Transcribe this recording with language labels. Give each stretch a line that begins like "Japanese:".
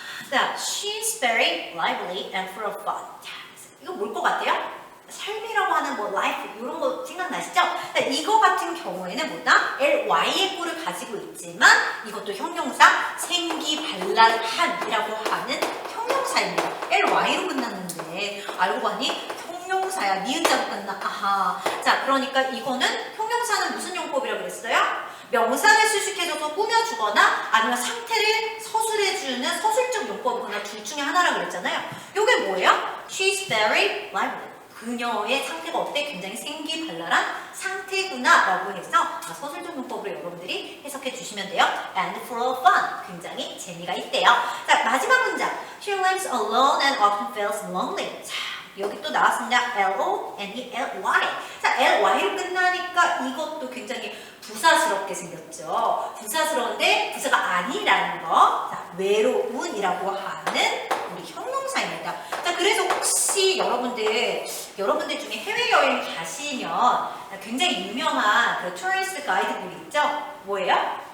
English: 자, she's very lively and full of fun.
Korean: 자, 이거 뭘 것 같아요? 삶이라고 하는 뭐 life 이런 거 생각나시죠? 자, 이거 같은 경우에는 뭐다? ly의 꼴을 가지고 있지만 이것도 형용사 생기발랄한이라고 하는 형용사입니다. ly로 끝났는데 알고 보니 형용사야. 니은자로 끝나. 아하. 자, 그러니까 이거는 형용사는 무슨 용법이라고 그랬어요? 명사를 수식해줘서 꾸며주거나 아니면 상태를 서술해주는 서술적 용법이거나 둘 중에 하나라고 그랬잖아요. 이게 뭐예요?
English: She's very lively.
Korean: 그녀의 상태가 어때? 굉장히 생기발랄한 상태구나 라고 해서 서술적 용법으로 여러분들이 해석해 주시면 돼요.
English: And full of fun.
Korean: 굉장히 재미가 있대요. 자, 마지막 문장.
English: She lives alone and often feels lonely.
Korean: 자, 여기 또 나왔습니다. L-O-N-E-L-Y. 자, L-Y로 끝나니까 이것도 굉장히 부사스럽게 생겼죠. 부사스러운데 부사가 아니라는 거. 자, 외로운이라고 하는 우리 형용사입니다. 자, 그래서 혹시 여러분들 여러분들 중에 해외여행 가시면 굉장히 유명한 그 투어리스트 가이드북 있죠? 뭐예요?